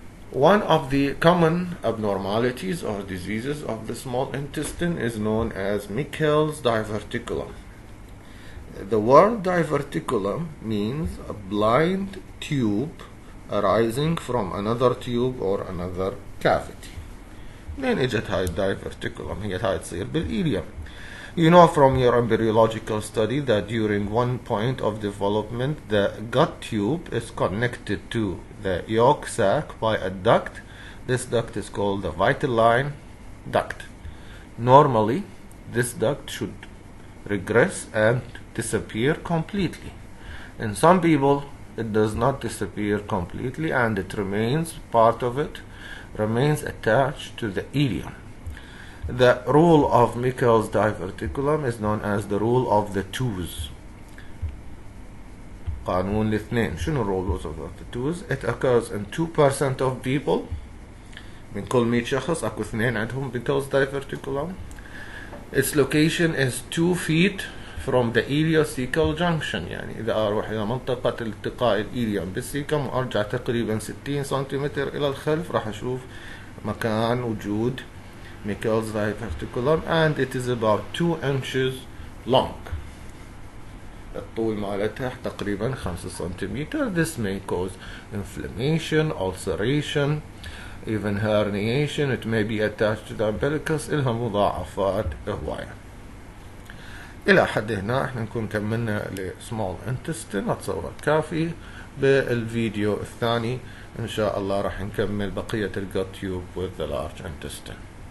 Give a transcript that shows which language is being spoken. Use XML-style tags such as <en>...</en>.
<en>One of the common abnormalities or diseases of the small intestine is known as Meckel's diverticulum. The word diverticulum means a blind tube arising from another tube or another cavity.</en> <ar>منين اجت هاي الدايفرتيكولم؟ هي هاي تصير بالإيليوم.</ar> <en>You know from your embryological study that during one point of development the gut tube is connected to the yolk sac by a duct. This duct is called the vitelline duct. Normally this duct should regress and disappear completely. In some people it does not disappear completely and it remains, part of it remains attached to the ileum. The rule of Meckel's diverticulum is known as the rule of the twos.</en> <ar>قانون الاثنين. شنو rules of the twos?</ar> <en>It occurs in 2% of people.</en> <ar>من كل 100 شخص اكو 2 عندهم Meckel's diverticulum.</ar> <en>Its location is 2 feet from the ileocecal junction.</en> <ar>يعني إذا أروح إلى منطقة التقاء الإيليوم بالسيكم وأرجع تقريبا 60 سنتيمتر إلى الخلف راح أشوف مكان وجود Meckel's diverticulum, and it is about 2 inches long. الطول مالتها تقريبا 5 سنتيمتر.</ar> <en>This may cause inflammation, ulceration, even herniation. It may be attached to the umbilicus.</en> <ar>إلها مضاعفات هواية. إلى حد هنا احنا نكون كملنا ل small intestine. أتصور كافي. بالفيديو الثاني إن شاء الله راح نكمل بقية الgut tube with the large intestine.</ar>